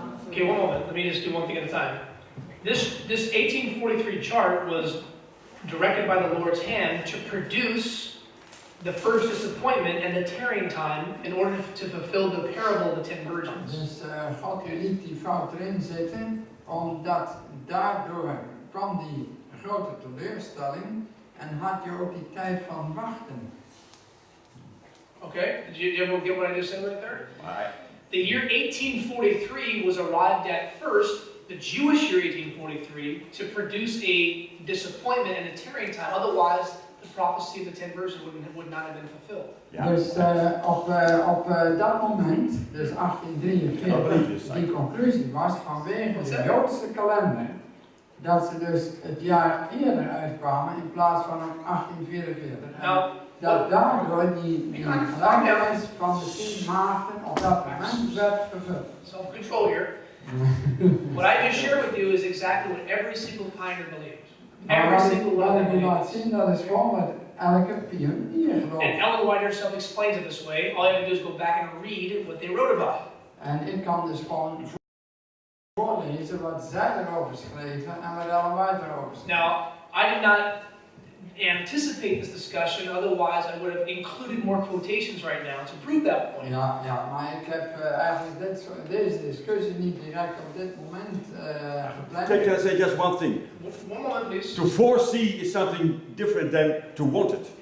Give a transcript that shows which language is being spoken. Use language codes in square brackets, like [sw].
[en] Okay, one moment. Let me just do one thing at a time. This 1843 chart was directed by the Lord's hand to produce the first disappointment and the tarrying time in order to fulfill the parable of the 10 virgins. [nl] Dus God liet die fout erin zitten, omdat daardoor kwam die grote teleurstelling en had je ook die tijd van wachten. [en] Okay, did you ever get what I just said right there? Right. The year 1843 was arrived at first, the Jewish year 1843, to produce a disappointment and a tarrying time. Otherwise, the prophecy of the 10 virgins would not have been fulfilled. [nl] Ja. Dus op dat moment, dus 1843, die conclusie was vanwege de Joodse kalender, dat ze dus het jaar eerder uitkwamen in plaats van op 1844. [en] Now, [nl] Dat daardoor die gelijkenis van de 10 maagden op dat moment werd vervuld. [en] self-control here. What I just shared with you is exactly what every single pioneer believed. Every single one of [nl] Wat [en] them [nl] ik u laat [en] believed. [nl] zien, dat is gewoon wat elke pionier [en] And [nl] gelooft. [en] Ellen White herself explains it this way. All you have to do is go back and read what they wrote about. [nl] En ik kan dus gewoon voorlezen wat zij erover schreven en wat Ellen White erover schreef. [en] Now, I did not anticipate this discussion, otherwise I would have included more quotations right now to prove that point. [nl] Ja, maar ik heb eigenlijk deze discussie niet direct op dit moment gepland. [en] Can I say just one thing? One moment, please. To foresee is something different than to want it.